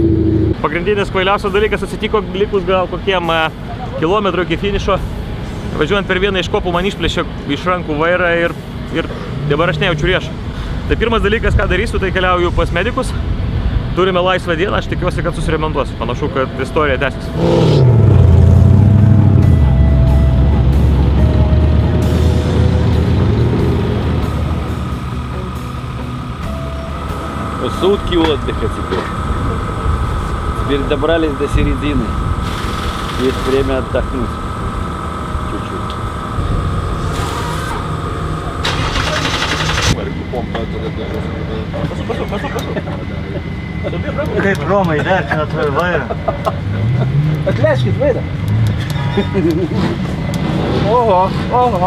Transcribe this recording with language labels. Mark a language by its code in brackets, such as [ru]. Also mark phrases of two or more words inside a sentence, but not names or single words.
[lt] Pagrindinis kvailiausias dalykas atsitiko likus gal kokiem kilometrų iki finišo. Važiuojant per vieną iš kopų man išplėšė iš rankų vairą ir dabar aš nejaučiu riešą. Tai pirmas dalykas, ką darysiu, tai keliauju pas medikus. Turime laisvą dieną, aš tikiuosi, kad susiremontuosiu. Panašu, kad istorija tęsis. [ru] Сутки отдыха теперь. Теперь добрались до середины. Есть время отдохнуть. Чуть-чуть. [lt] Kaip Roma įvertina tvoj vairą? Atleiskit vairą. Oho.